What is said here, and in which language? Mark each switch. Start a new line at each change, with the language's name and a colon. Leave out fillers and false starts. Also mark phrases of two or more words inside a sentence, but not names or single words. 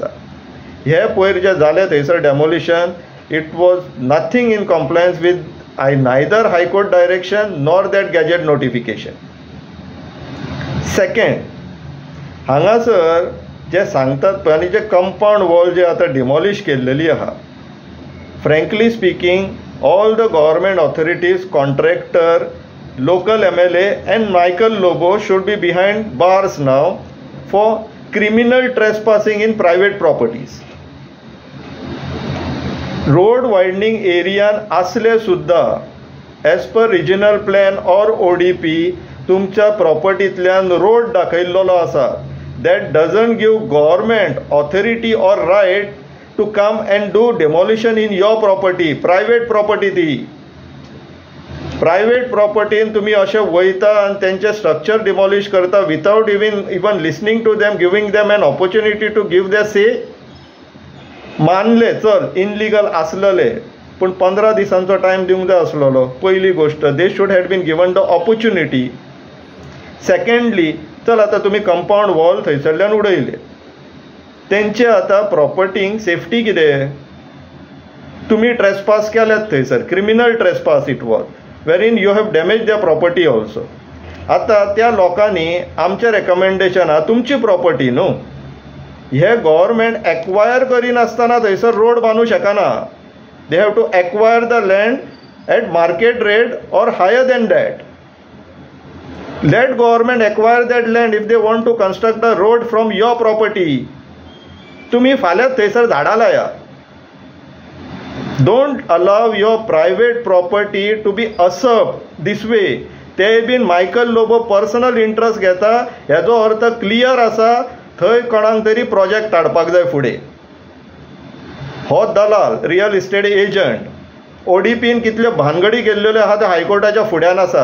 Konkani: हे पयर जे जालें थंयसर
English: demolition, it was nothing in compliance with neither High Court direction nor that gazette notification.
Konkani: सेकंड, हांगासर जे सांगतात पळय आनी जे
English: compound wall
Konkani: जे आतां डिमॉलिश केल्लेली आहा,
English: frankly speaking all the government authorities, contractor, local MLA and Michael Lobo should be behind bars now for criminal trespassing in private properties. Road widening area
Konkani: असले सुद्धा
English: as per regional plan or ODP
Konkani: तुमच्या प्रॉपर्टींतल्यान रोड दाखयल्लो आसा.
English: That doesn't give government authority or right to come and do demolition in your property. Private property
Konkani: ती. प्रायवेट प्रॉपर्टीन तुम्ही अशें वयता आनी तेंचे स्ट्रक्चर डिमॉलिश करता
English: without even listening to them, giving them an opportunity to give their say.
Konkani: मानले चल इनलिगल आसलेले पूण 15 दिसांचो टायम दिवंक जाय आसलेलो. पयली गोश्ट
English: they should have been given the opportunity.
Konkani: सेकंडली चल आतां तुमी
English: compound wall
Konkani: थंयसरल्यान उडयले, तेंचे आतां प्रॉपर्टींक सेफ्टी कितें? तुमी ट्रेसपास केल्यात थंयसर,
English: criminal trespass it was, wherein you have damaged their property also.
Konkani: आता त्या लोकांनी आमचे रेकमेंडेशन आहा तुमची प्रॉपर्टी न्हू, हे
English: government acquire
Konkani: करिनासतना थंयसर रोड बांदूं शकना.
English: They have to acquire the land at market rate or higher than that. Let government acquire that land if they want to construct a road from your property.
Konkani: तुम्ही फाल्यां थंयसर झाडां लाया.
English: Don't allow your private property to be usurped this way.
Konkani: ते बीन मायकल लोबो
English: personal interest
Konkani: घेता हेजो अर्थ क्लियर आसा. थंय कोणाक तरी प्रोजेक्ट हाडपाक जाय फुडें. हो दलाल,
English: real estate agent
Konkani: ODPन कितल्यो भानगडी केल्ल्यो आहा त्यो हायकोर्टाच्या फुड्यान आसा.